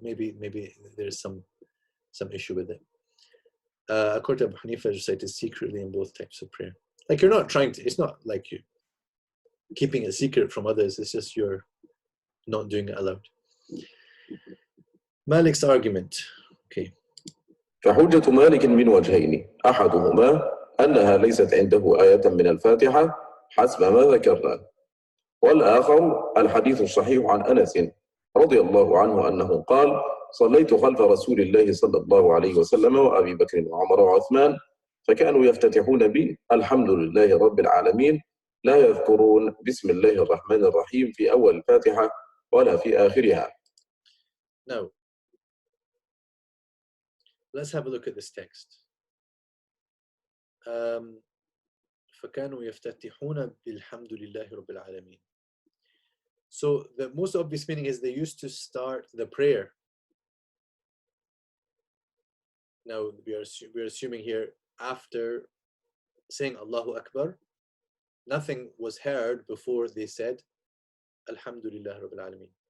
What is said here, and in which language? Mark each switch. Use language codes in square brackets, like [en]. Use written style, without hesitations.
[en] Maybe there's some issue with it. According to Abu Hanifa, it's recited secretly in both types of prayer. Like you're not trying to, it's not like you're keeping it secret from others, it's just you're not doing it aloud. Malik's argument. Okay. [ar] فحجة مالك من وجهين أحدهما أنها ليست عنده آية من الفاتحة حسب ما ذكرنا والآخر الحديث الصحيح عن أنس رضي الله عنه أنه قال: صليت خلف رسول الله صلى الله عليه وسلم وأبي بكر وعمر وعثمان فكانوا يفتتحون بي الحمد لله رب العالمين، لا يذكرون بسم الله الرحمن الرحيم في أول الفاتحة ولا في آخرها. [en] Now, let's have a look at this text. [ar] فكانوا يفتتحون بالحمد لله رب العالمين. [en] So the most obvious meaning is they used to start the prayer. Now we're assuming here after saying Allahu Akbar, nothing was heard before they said Alhamdulillah Rabbil Alameen.